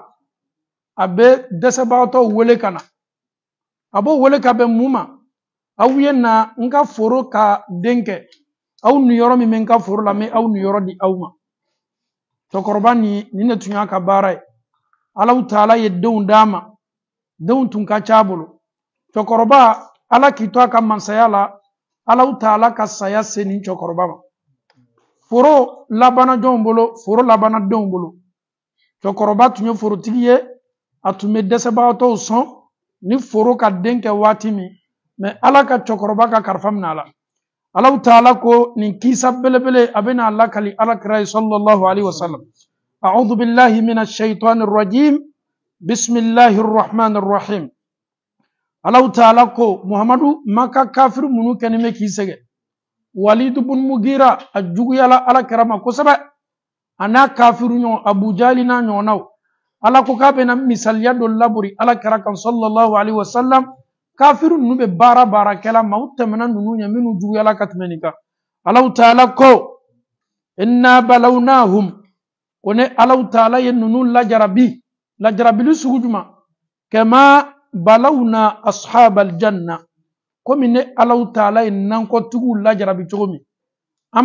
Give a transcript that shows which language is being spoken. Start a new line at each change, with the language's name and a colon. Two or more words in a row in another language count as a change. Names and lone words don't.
Bambara: a bɛ dɛsɛbagatɔw wele ka na a b'o wele ka bɛn mun ma aw ye na n ka foro ka den kɛ aw niyɔrɔ min bɛ n ka foro la n bɛ aw niyɔrɔ di aw ma cɛkɔrɔba nin de tun y'a ka baara ye Alahu Taala ye denw d'a ma denw tun ka ca a bolo cɛkɔrɔba ala k'i to a ka mansaya la Alahu Taala ka saya se nin cɛkɔrɔba ma foro labanna jɔnw bolo foro labanna denw bolo cɛkɔrɔba tun ye forotigi ye a tun bɛ dɛsɛbagatɔw sɔn ni foro ka den kɛ waati min mɛ ala ka cɛkɔrɔba ka kalifa minɛ a la Alahu Taala ko nin kisa belebele a bɛna lakali alakira ye
Arabic: صلى الله عليه وسلم أعوذ بالله من الشيطان الرجيم بسم الله الرحمن الرحيم
Bambara: Alahu Taala ko Muhammadu maka kafir minnu kɛlen bɛ k'i sɛgɛn Walid ibn Mugira a juguyala alakira ma kosɛbɛ a n'a kafiru ɲɔgɔn Abu Jahli n'a ɲɔgɔnnaw ala ko k'a bɛna misaliya dɔ laburi alakira kan
Arabic: صلى الله عليه وسلم
Bambara: kafiru ninnu bɛ baara kɛla ma u tɛmɛna ninnu ɲɛ minnu juguyala ka tɛmɛ nin kan Alahu Taala ko
Arabic: إنا بلوناهم
Bambara: ko ne Alahu Taala ye ninnu lajarabili sugu jumɛn kama
Arabic: بلونا أصحاب الجنة
Bambara: komi ne Alahu Taala ye nankɔtigiw lajarabi cogo min an